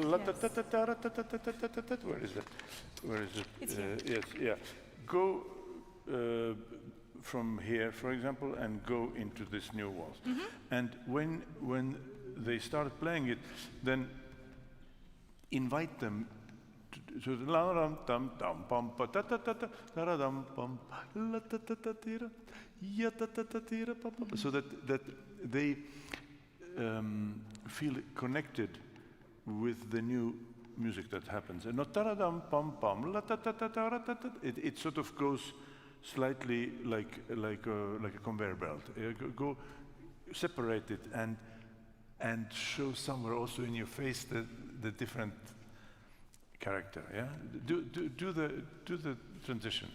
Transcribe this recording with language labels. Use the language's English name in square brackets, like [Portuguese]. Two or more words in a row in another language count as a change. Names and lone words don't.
[English] Where is it? It's here. Yes, yeah. Go from here, for example, and go into this new waltz. And when they start playing it, then invite them to the la ram tam tam pam pa ta ta ta ta la ra dam pam la ta ta ta tira ya ta ta ta tira pa pa, so that they feel connected with the new music that happens. And not taradam pam pam la ta ta ta ta ra ta ta. It sort of goes slightly like a conveyor belt. Go separate it and show somewhere also in your face the different character. Yeah. Do the transition.